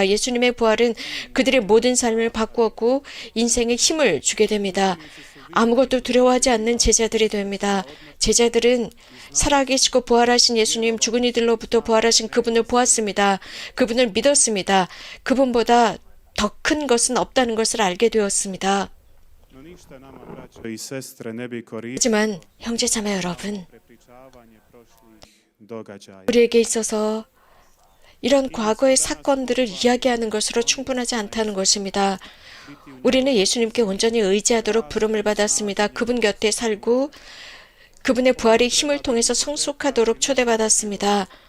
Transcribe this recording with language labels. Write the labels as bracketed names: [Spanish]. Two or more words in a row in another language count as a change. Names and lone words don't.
[Korean] 예수님의 부활은 그들의 모든 삶을 바꾸었고 인생에 힘을 주게 됩니다. 아무것도 두려워하지 않는 제자들이 됩니다. 제자들은 살아계시고 부활하신 예수님, 죽은 이들로부터 부활하신 그분을 보았습니다. 그분을 믿었습니다. 그분보다 더 큰 것은 없다는 것을 알게 되었습니다. [Croatian] No ništa nama, braćo i sestre, ne bi koristilo [Korean] 하지만 형제자매 여러분, [Croatian] prepričavanje prošlih događaja. [Korean] 우리에게 있어서 이런 과거의 사건들을 이야기하는 것으로 충분하지 않다는 것입니다. 우리는 예수님께 온전히 의지하도록 부름을 받았습니다. 그분 곁에 살고 그분의 부활의 힘을 통해서 성숙하도록 초대받았습니다.